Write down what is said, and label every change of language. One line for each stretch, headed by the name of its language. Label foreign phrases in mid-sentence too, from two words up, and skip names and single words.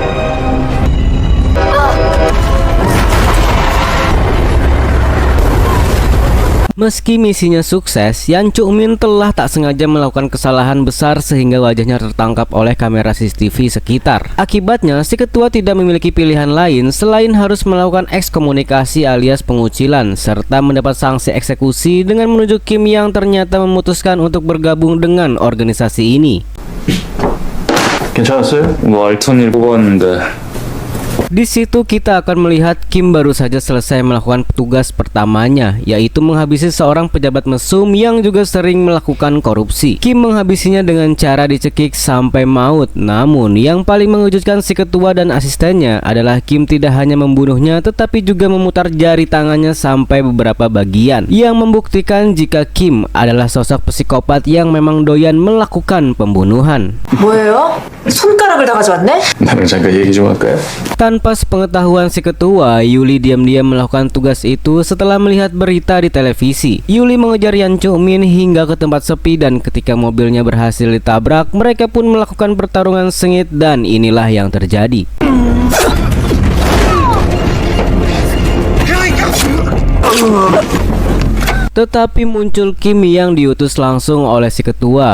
Indonesian: Meski misinya sukses, Yan Chuk Min telah tak sengaja melakukan kesalahan besar sehingga wajahnya tertangkap oleh kamera CCTV sekitar. Akibatnya, si ketua tidak memiliki pilihan lain selain harus melakukan ekskomunikasi alias pengucilan, serta mendapat sanksi eksekusi dengan menunjuk Kim yang ternyata memutuskan untuk bergabung dengan organisasi ini.
Korean: 괜찮았어요? 뭐 알턴 일 뽑았는데
Indonesian: Di situ kita akan melihat Kim baru saja selesai melakukan tugas pertamanya, yaitu menghabisi seorang pejabat mesum yang juga sering melakukan korupsi. Kim menghabisinya dengan cara dicekik sampai maut. Namun yang paling mengejutkan si ketua dan asistennya adalah Kim tidak hanya membunuhnya tetapi juga memutar jari tangannya sampai beberapa bagian, yang membuktikan jika Kim adalah sosok psikopat yang memang doyan melakukan pembunuhan.
Korean: 뭐예요? 손가락을 다 가져왔네? 나랑 잠깐 얘기 좀 할까요?
Indonesian: Tanpa sepengetahuan si ketua, Yuli diam-diam melakukan tugas itu setelah melihat berita di televisi. Yuli mengejar Yan Chuk Min hingga ke tempat sepi dan ketika mobilnya berhasil ditabrak, mereka pun melakukan pertarungan sengit dan inilah yang terjadi. Tetapi muncul Kim yang diutus langsung oleh si ketua.